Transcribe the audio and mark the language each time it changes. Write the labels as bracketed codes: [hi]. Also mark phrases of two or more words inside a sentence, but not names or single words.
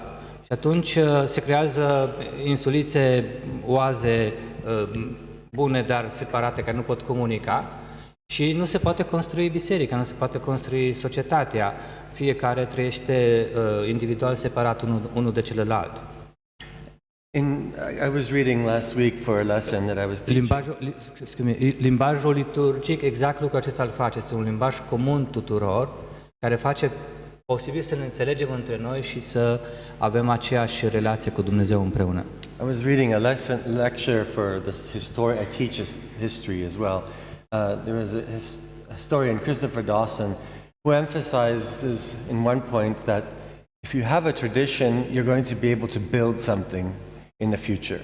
[ro] Și atunci se creează insulițe, oaze bune, dar separate, care nu pot comunica și nu se poate construi biserica, nu se poate construi societatea. Fiecare trăiește individual separat unul de celălalt. [en] I was reading last week for a lesson that I was teaching. [ro] Limbajul liturgic, exact lucrul acesta îl face. Este un limbaj comun tuturor, care face posibil să ne înțelegem între noi și să avem aceeași relație cu Dumnezeu împreună. [en] I was reading a lecture for this I teach history as well. There was a historian, Christopher Dawson, who emphasizes in one point that if you have a tradition, you're going to be able to build something in the future.